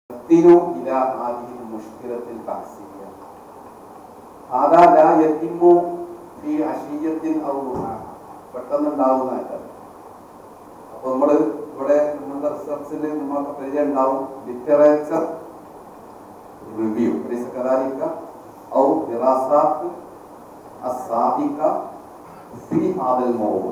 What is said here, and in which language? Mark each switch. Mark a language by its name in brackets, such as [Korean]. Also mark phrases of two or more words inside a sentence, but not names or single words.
[Arabic] يفتن إلى هذه المشكلة البحثية. هذا لا يتم في عشية أو ضحاها. [Malayalam] പെട്ടെന്നുണ്ടാവുന്നതല്ല. അപ്പോൾ നമ്മൾ ഇവിടെ നമ്മളുടെ റിസർച്ചിൽ നമ്മൾക്ക് പരിചയം ഉണ്ടാവും [English] literature review [Arabic] كذلك أو دراسات الصادقة في هذا الموضوع.